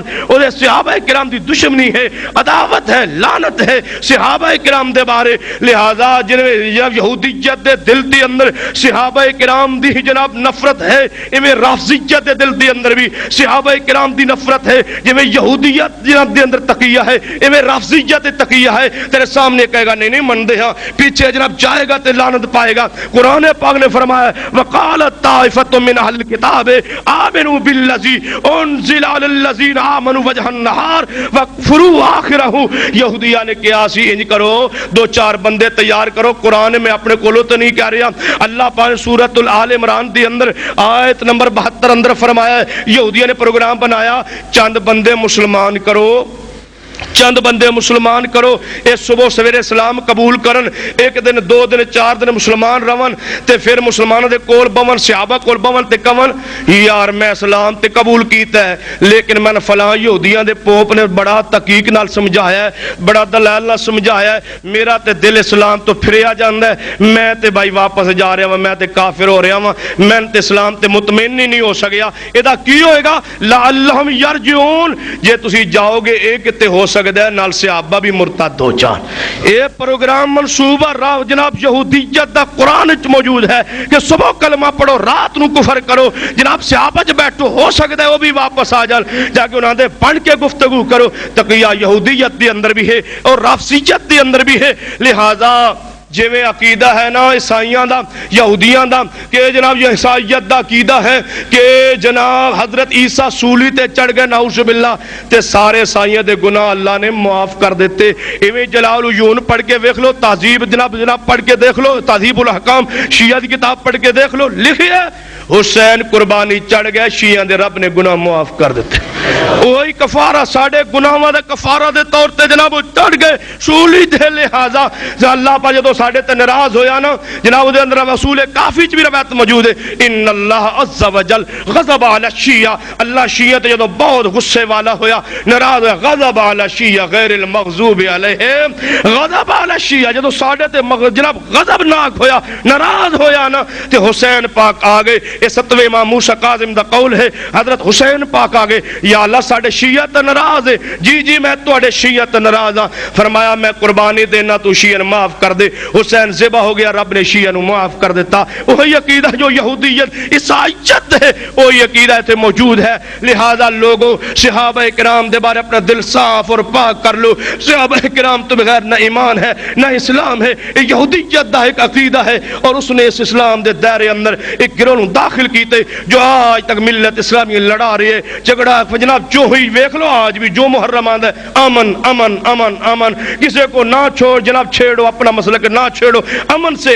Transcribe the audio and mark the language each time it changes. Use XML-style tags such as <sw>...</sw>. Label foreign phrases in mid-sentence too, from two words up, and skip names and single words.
<pa>اور صحابہ کرام دی دشمنی ہے، عداوت ہے، لعنت ہے صحابہ کرام دے بارے، لہذا جناب یہودیت دے دل دے اندر صحابہ کرام دی جناب نفرت ہے، ایویں رافضیت دے دل دے اندر بھی صحابہ کرام دی نفرت ہے، جویں یہودیت جناب دے اندر تقیہ ہے ایویں رافضیت تقیہ ہے۔ تیرے سامنے کہے گا نہیں نہیں مندے ہاں، پیچھے جناب جائے گا تے لعنت پائے گا۔ قرآن پاک نے فرمایا</pa> <ar>وقالت طائفۃ من اہل الکتاب آمنوا بالذی انزل علی الذین آمنوا وجہ النہار وکفروا آخرہ۔</ar> <pa>یہودیہ نے کیا سی انج کرو، دو چار بندے تیار کرو، قرآن میں اپنے کولو تو نہیں کہہ رہا، اللہ پاک سورۃ الآل عمران دی اندر آیت نمبر 72 اندر فرمایا ہے یہودیہ نے پروگرام بنایا چند بندے مسلمان کرو، چند بندے مسلمان کرو، اے صبح سویرے اسلام قبول کرن، ایک دن دو دن چار دن مسلمان رون تے پھر مسلمانوں دے کول بون، صحابہ کول بون تے کون یار میں اسلام تے قبول کیتا ہے لیکن میں فلاں یہودیاں دے پوپ نے بڑا تحقیق نال سمجھایا ہے، بڑا دلائل نال سمجھایا ہے، میرا تے دل اسلام تو پھریا جاندا ہے، میں تے بھائی واپس جا رہا ہوں، میں تے کافر ہو رہا ہوں، میں تے اسلام تے مطمئن ہی نہیں ہو سکیا۔ ادا کی ہوئے گا</pa> <ar>لعلہم یرجعون،</ar> <pa>جے تسی جاؤ گے ایک تے ہو سکتا ہے نال صحابہ بھی مرتد ہو جان۔ اے پروگرام منصوبہ راہ جناب یہودیت دا قرآن وچ موجود ہے کہ صبح کلمہ پڑھو رات نو کفر کرو، جناب صحابہ جو بیٹھو ہو سکتا ہے وہ بھی واپس آ جان، جا کے انہاں دے پڑھ کے گفتگو کرو۔ تقیہ یہودیت دے اندر بھی ہے اور رافضیت دے اندر بھی ہے، لہذا جویں عقیدہ ہے نا عیسائیاں دا یہودیاں دا کہ جناب یہ عیسائیت دا عقیدہ ہے کہ جناب حضرت عیسیٰ سولی تے چڑھ گئے</pa> <ar>نعوذ باللہ</ar> <pa>تے سارے عیسائیاں دے گناہ اللہ نے معاف کر دیتے۔ ایویں جلال العیون پڑھ کے دیکھ لو، تہذیب جناب پڑھ کے دیکھ لو، تہذیب الاحکام شیعہ دی کتاب پڑھ کے دیکھ لو، لکھی ہے حسین قربانی چڑھ گئے شیعہ دے رب نے گناہ معاف کر دیتے۔ وہی کفارہ ساڑے گناہاں دے کفارہ دے طور تے جناب وہ چڑھ گئے سولی دے لہذا اللہ پاک جدوں ساڈے تے ناراض ہویا نا جناب دے اندر رسول کافی چ بھی روایت موجود ہے</pa> <ar>ان اللہ عز وجل غضب علی الشیعہ</ar> <pa>اللہ شیعہ تے جدوں بہت غصے والا ہویا ناراض ہویا غضب</pa> <ar>علی الشیعہ غیر المغضوب علیہم غضب علی الشیعہ</ar> <pa>جدوں ساڈے تے جناب غضب ناک ہویا ناراض ہویا نا تے حسین پاک آ گئے یہ 7ویں امام موسیٰ کاظم دا قول ہے حضرت حسین پاک آ گئے یا اللہ ساڈے شیعہ تے ناراض ہے جی میں تواڈے شیعہ تے ناراض ہاں فرمایا میں قربانی دینا تو شیعہ معاف کر دے حسین ذبح ہو گیا رب نے شیعہ نو معاف کر دیتا وہی عقیدہ جو یہودیت عیسائیت ہے وہی عقیدہ تے موجود ہے لہذا لوگوں صحابہ کرام دے بارے اپنا دل صاف اور پاک کر لو صحابہ کرام تو بغیر نہ ایمان ہے نہ اسلام ہے یہودیت دا ایک عقیدہ ہے اور اس نے اس اسلام دے دائرے اندر ایک گروہ داخل کیتے جو آج تک ملت اسلامی لڑا رہی ہے جھگڑا جناب جو ہوئی ویکھ لو آج بھی جو محرم آندا ہے امن امن امن امن کسی کو نہ چھوڑ جناب چھیڑو اپنا مسلک نہ چھیڑو امن</pa>